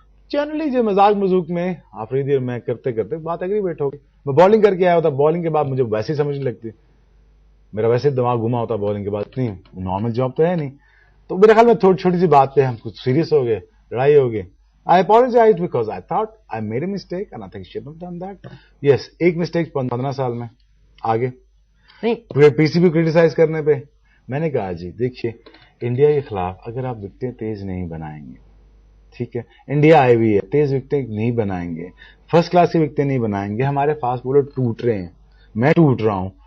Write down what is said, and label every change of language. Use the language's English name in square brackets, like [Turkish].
[Urdu] Generally جو مزاق مزوق میں آفریدی اور میں کرتے بات ایگریویٹ ہو گئی. میں بالنگ کر کے آیا ہوتا، بالنگ کے بعد مجھے ویسے ہی سمجھ نہیں لگتی، میرا ویسے دماغ گھما ہوتا بالنگ کے بعد. اتنی نارمل جاب تو ہے نہیں. تو میرے خیال میں چھوٹی سی بات پہ ہم کچھ سیریس ہو گئے، لڑائی ہو گئی. [English] I apologize because I thought I made a mistake and I think I shouldn't have done that. [Urdu] Yes, ایک مسٹیک 15 سال میں آگے نہیں. پی سی بی کرٹیسائز کرنے پہ میں نے کہا جی دیکھیے انڈیا کے خلاف اگر آپ وکٹیں تیز نہیں بنائیں گے، ٹھیک ہے انڈیا آئی ہوئی ہے، تیز وکٹیں نہیں بنائیں گے، فرسٹ کلاس کی وکٹیں نہیں بنائیں گے، ہمارے فاسٹ بولر ٹوٹ رہے ہیں، میں ٹوٹ رہا ہوں.